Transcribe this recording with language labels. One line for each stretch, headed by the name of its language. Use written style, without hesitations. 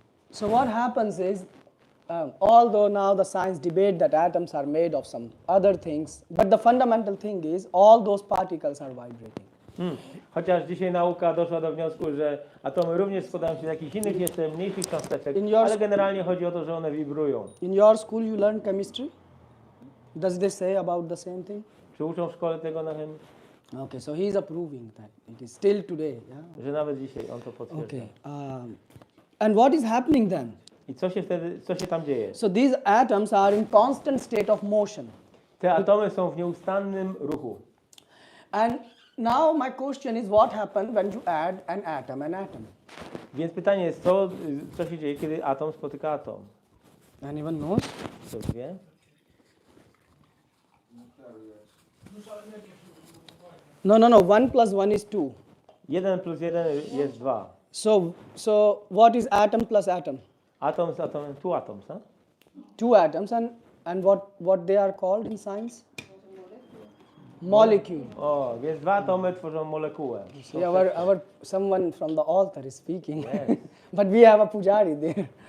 English: So what happens is, although now the science debate that atoms are made of some other things, but the fundamental thing is all those particles are vibrating.
Polish: Chociaż dzisiaj nauka doszła do wniosku, że atomy również składają się z jakichś innych, jeszcze mniejszych cząsteczek, ale generalnie chodzi o to, że one wibrują.
English: In your school you learn chemistry? Does they say about the same thing?
Polish: Czy uczą w szkole tego na chemii?
English: Okay, so he is approving that it is still today, yeah?
Polish: Że nawet dzisiaj on to potwierdza.
English: Okay. And what is happening then?
Polish: I co się tam dzieje?
English: So these atoms are in constant state of motion.
Polish: Te atomy są w nieustannym ruchu.
English: And now my question is what happens when you add an atom?
Polish: Więc pytanie jest, co się dzieje, kiedy atom spotyka atom?
English: Anyone knows?
Polish: Ktoś wie?
English: No. 1 plus 1 is 2.
Polish: 1 plus 1 jest 2.
English: So what is atom plus atom?
Polish: Atom z atomem,
English: two atoms, huh? 2 atoms and what they are called in science? Molecule.
Polish: O, więc dwa atomy tworzą molekułę.
English: See, someone from the altar is speaking, but we have a pujari there.